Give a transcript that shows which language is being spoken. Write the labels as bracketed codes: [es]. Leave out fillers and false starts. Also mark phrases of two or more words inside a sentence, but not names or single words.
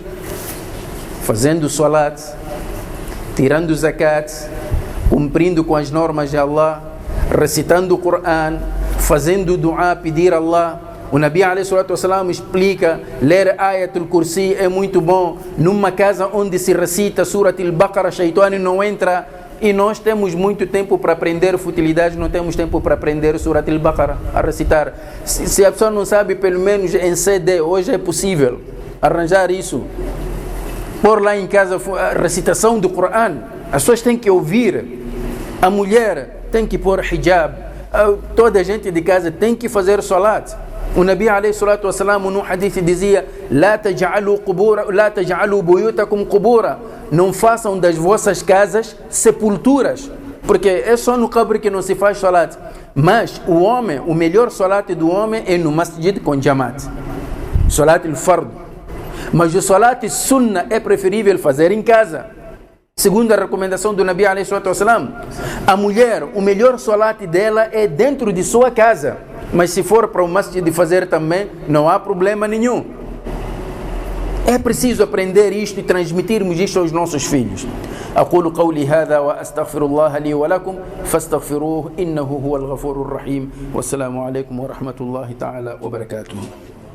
[pt] Fazendo salat, tirando zakat, cumprindo com as normas de Allah, recitando o Coran, fazendo dua, pedir a Allah. O Nabi ﷺ explica, ler Ayatul Kursi é muito bom. Numa casa onde se recita Surat al-Baqarah, Shaitani não entra. E nós temos muito tempo para aprender futilidades, não temos tempo para aprender Surat al-Baqarah, a recitar. Se a pessoa não sabe, pelo menos em CD, hoje é possível arranjar isso. Pôr lá em casa a recitação do Coran. As pessoas têm que ouvir. A mulher tem que pôr hijab. Toda a gente de casa tem que fazer salat. O Nabi ﷺ no hadith dizia: [ar] "لا تجعلوا بيوتكم قبورا", [pt] não façam das vossas casas sepulturas, porque é só no qabr que não se faz salat. Mas o melhor salat do homem é no masjid com jamaat, [ar] صلاة الفرض. [pt] Mas o [ar] صلاة سنة [pt] é preferível fazer em casa, segundo a recomendação do Nabi ﷺ. A mulher, o melhor salat dela é dentro de sua casa. Mas se for para o masjid fazer também, não há problema nenhum. É preciso aprender isto e transmitirmos isto aos nossos filhos. [ar] أقول قولي هذا وأستغفر الله لي ولكم فاستغفروه إنه هو الغفور الرحيم والسلام عليكم ورحمة الله تعالى وبركاته.